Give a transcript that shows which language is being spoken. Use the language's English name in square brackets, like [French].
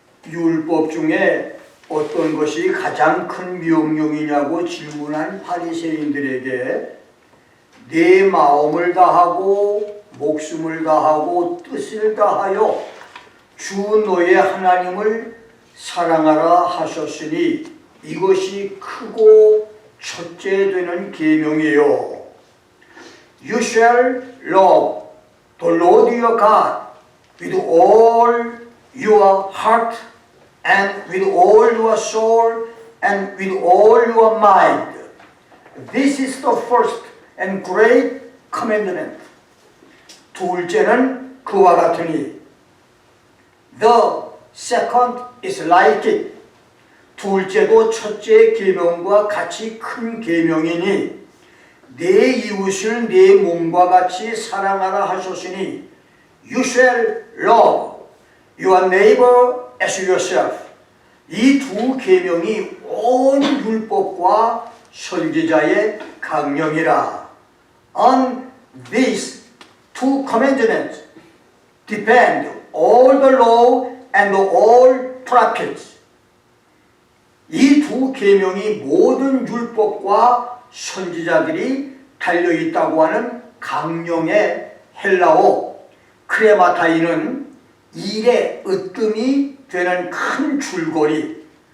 [Korean] 율법 중에 어떤 것이 가장 큰 명령이냐고 질문한 바리새인들에게 내 마음을 다하고 목숨을 다하고 뜻을 다하여 주 너의 하나님을 사랑하라 하셨으니 이것이 크고 첫째 되는 계명이요. [English] You shall love the Lord your God with all your heart and with all your soul and with all your mind. This is the first and great commandment. [Korean] 둘째는 그와 같으니 [English] The second is like it. [Korean] 둘째도 첫째 계명과 같이 큰 계명이니 내 이웃을 내 몸과 같이 사랑하라 하셨으니 [English] You shall love your neighbor as yourself. [Korean] 이 두 계명이 온 율법과 선지자의 강령이라. [English] On these two commandments depend all the law and all prophets. [Korean] 이 두 계명이 모든 율법과 선지자들이 달려있다고 하는 강령의 헬라어 크레마타이는 일의 으뜸이 되는 큰 줄거리